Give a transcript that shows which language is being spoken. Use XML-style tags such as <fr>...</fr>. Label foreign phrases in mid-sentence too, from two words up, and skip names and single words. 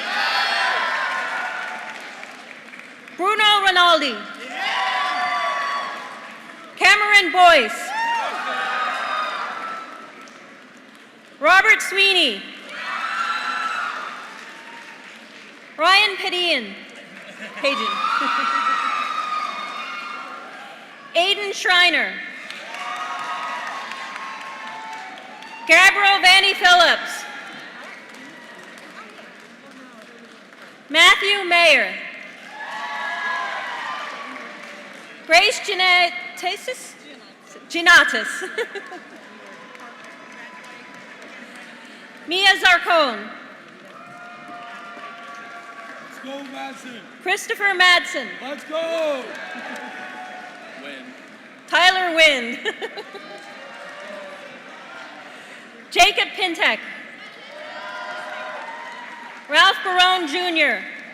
<en>Bruno Rinaldi. Cameron Boyce. Robert Sweeney. Ryan Padian. Pagan. Aiden Schreiner. Gabriel Vanny Phillips. Matthew Mayer. Grace Genatis. Mia Zarcone. Let's go, Madsen. Christopher Madsen. Let's go. Win. Tyler Wynn. Jacob Pintek. Ralph Barone Jr.</en>